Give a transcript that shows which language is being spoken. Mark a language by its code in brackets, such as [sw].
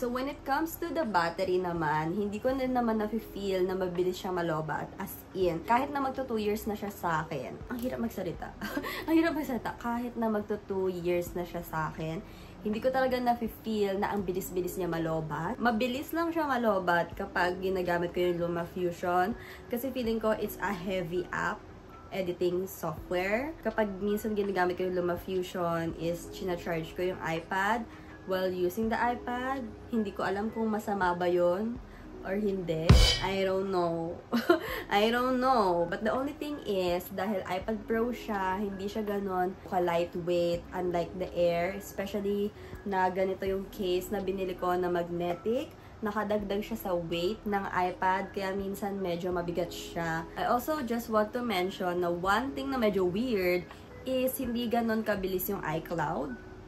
[tl] So, when it comes to the battery naman, hindi ko na naman na-feel na mabilis siyang malobat. As in, kahit na magto 2 years na siya sa akin. Ang hirap magsalita. Ang hirap magsalita. Kahit na magto 2 years na siya sa akin, hindi ko talaga na-feel na ang bilis-bilis niya malobat. Mabilis lang siya malobat kapag ginagamit ko yung LumaFusion. Kasi feeling ko [en] it's a heavy app editing software. [tl] Kapag minsan ginagamit ko yung LumaFusion is charge ko yung iPad while using the iPad. Hindi ko alam kung masama ba yun or hindi. [en] I don't know. I don't know. But the only thing is, [tl] dahil iPad Pro siya, hindi siya ganon ka-lightweight, [en] unlike the Air. [tl] Especially na ganito yung case na binili ko na magnetic. Nakadagdag siya sa weight ng iPad, kaya minsan medyo mabigat siya. [en] I also just want to mention na one thing na medyo weird is [tl] hindi ganon kabilis yung [en] iCloud.